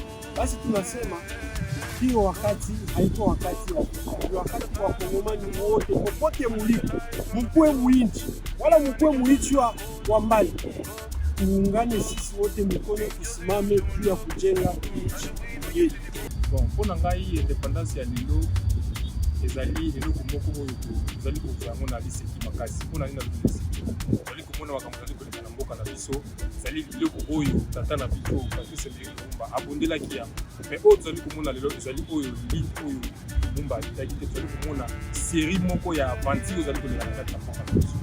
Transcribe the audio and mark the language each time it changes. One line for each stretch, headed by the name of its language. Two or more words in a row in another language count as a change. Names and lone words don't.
Swahili: Basi tunasema hiyo wakati haiko wakati ya wakati wa Kongomani wote popote mulipo, mkue muinchi wala mkue muinchi wa mbali, tuungane sisi wote mikono, tusimame juu ya kujenga nchi yetu.
Lingala: Bon, mpona ngai independance ya lelo ezali eloko moko oyo tozali kozwa yango na liseki makasi. Mpona nini tozali komona makambo ezali koleka na mboka na biso, ezali biloko oyo tata na biso Patrice Lumumba abondelaki yango. Mais oyo tozali komona lelo ezali oyo oyo Lumumba alitaki te, tozali komona série moko ya aventure ezali koleka na kati na mboka na biso.